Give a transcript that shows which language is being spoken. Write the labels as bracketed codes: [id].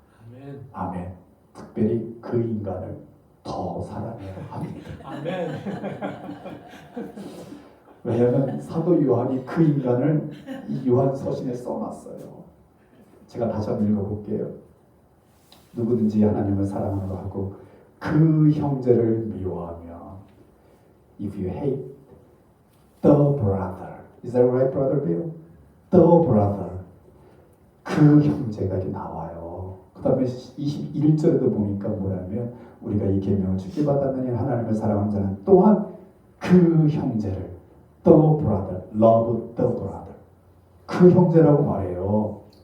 [ko] 아멘. 아멘. 특별히 그 인간을 더 사랑해야 합니다. 아멘. 왜냐하면 사도 요한이 그 인간을 이 요한 서신에 써놨어요. 제가 다시 한번 읽어볼게요. 누구든지 하나님을 사랑하노라 하고 그 형제를 미워하며 [en] if you hate the brother, is that right, brother Bill? The brother, [ko] 그 형제가 이렇게 나와요. 그 다음에 21절에도 보니까 뭐냐면 우리가 이 계명을 주께 받았느니 하나님을 사랑하는 자는 또한 그 형제를 [en] the brother, love the brother, [ko] 그 형제라고 말해요.